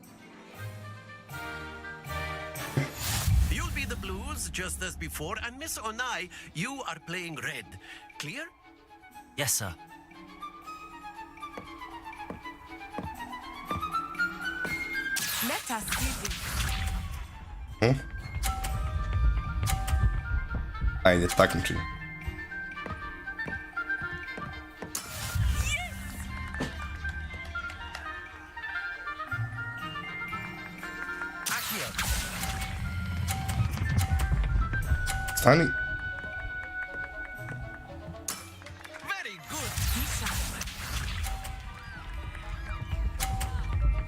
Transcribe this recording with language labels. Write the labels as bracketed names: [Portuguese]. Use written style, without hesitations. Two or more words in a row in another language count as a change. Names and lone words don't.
[English] You'll be the blues, just as before, and Miss Onai, you are playing red. Clear? Yes, sir. Let us see. [Serbian] Ajde, takmičenje. Stani. [English] Very good.